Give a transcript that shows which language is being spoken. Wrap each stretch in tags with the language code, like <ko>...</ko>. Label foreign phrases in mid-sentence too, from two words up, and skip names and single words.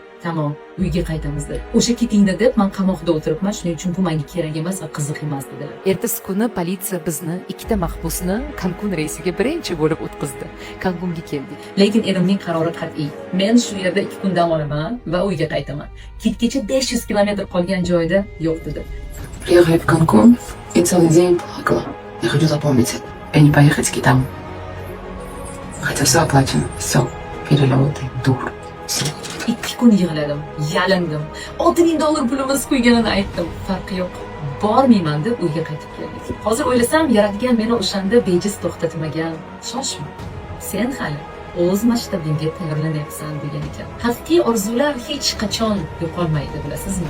<uz>Tamom, uyga qaytamiz dedi. O'sha kitingda deb men qamoqda o'tiribman, shuning uchun bu menga kerak emas va qiziq emas dedilar. Ertasi kuni politsiya bizni ikkita mahbusni Cancun reysiga birinchi bo'lib o'tkazdi. Cancunga keldik. Lekin erimning qarori qat'iy. Men shu yerda 2 kun dam olaman va uyga qaytaman. Kitgacha 500 kilometr qolgan joyda yo'q dedi.</uz> <ru>Приехали в Канкун и целый день плакала. Я хочу запомнить это. И не поехать с китом. Хотя все оплачено. Все. Перелеты, тур. Все.</ru> <uz>2 kun yig'ladim, yalindim. $6000 pulimiz qo'yganini aytdim. Farqi yo'q. Bormayman deb uyga qaytib keldik. Hozir o'ylasam, yaratgan meni o'shanda bejiz to'xtatmagan. Shoshma. Sen hali o'z masshtabingga tayyorlanyapsan degan ekan. Haqiqiy orzular hech qachon yo'qolmaydi, bilasizmi?</uz>